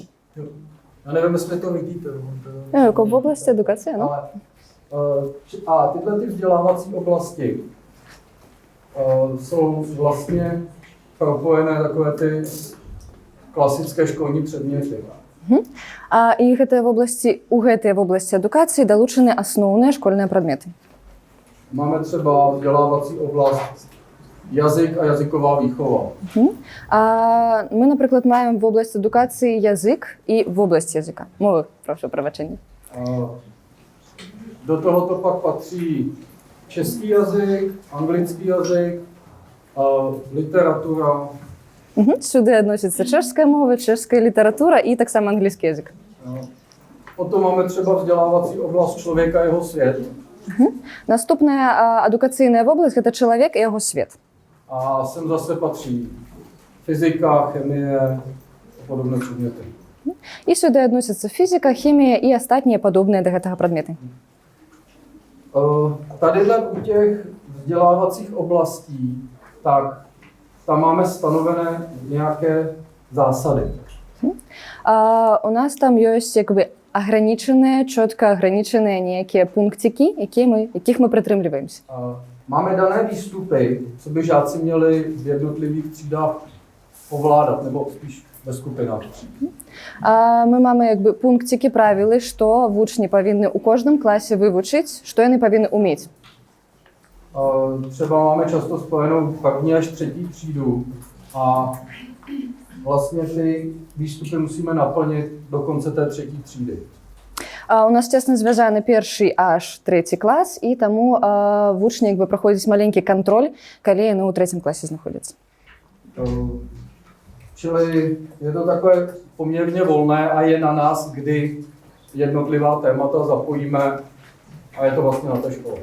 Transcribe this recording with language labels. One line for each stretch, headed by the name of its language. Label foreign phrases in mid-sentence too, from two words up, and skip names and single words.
Czech: Já nevím, jestli to vidíte.
Russian: В области
Belarusian: адукацыі, ну.
Czech: A tyhle ty vzdělávací oblasti jsou vlastně propojené takové ty klasické školní předměty.
Belarusian: І у гэтай вобласці адукацыі далучаны асноўныя школьныя прадметы.
Czech: Máme třeba vzdělávací oblast jazyk a jazyková výchova.
Belarusian: Мы, напрыклад, маем вобласць адукацыі язык і вобласць языка. Мовы, прошу прабачэння.
Czech: Do tohoto pak patří český jazyk, anglický jazyk, literatura.
Belarusian: Сюди адносяцца чэшская мова, чэшская літаратура і таксама англійскі язык.
Czech: Potom máme třeba vzdělávací oblast člověka a jeho svět.
Belarusian: Наступная адукацыйная вобласць гэта чалавек і яго свет.
Czech: A sem zase patří fyzika, chemie a podobné předměty.
Belarusian: І сюди адносяцца фізіка, хімія і астатнія падобныя да гэтага прадметы.
Czech: Tadyhle u těch vzdělávacích oblastí, tak tam máme stanovené nějaké zásady.
Belarusian: У нас там ёсць як бы агранічаныя, чётка агранічаныя нейкія пункцікі, якіх мы прытрымліваемся.
Czech: Máme dané výstupy, co by žáci měli v jednotlivých třídách ovládat, nebo spíš ve skupinách.
Belarusian: Мы máme як бы пункцікі, правілы, што вучні павінны ў кожным класе вывучыць, што яны павінны ўмець.
Czech: Třeba máme často spojenou první až třetí třídu a vlastně ty výstupy musíme naplnit do konce té třetí třídy.
Belarusian: У нас цесна звязаны першы аж трэці клас, і таму вучні як бы праходзіць маленькі кантроль, калі яны ў трэцім класе знаходзяцца.
Czech: Čili je to takové poměrně volné a je na nás, kdy jednotlivá témata zapojíme a je to vlastně na té škole.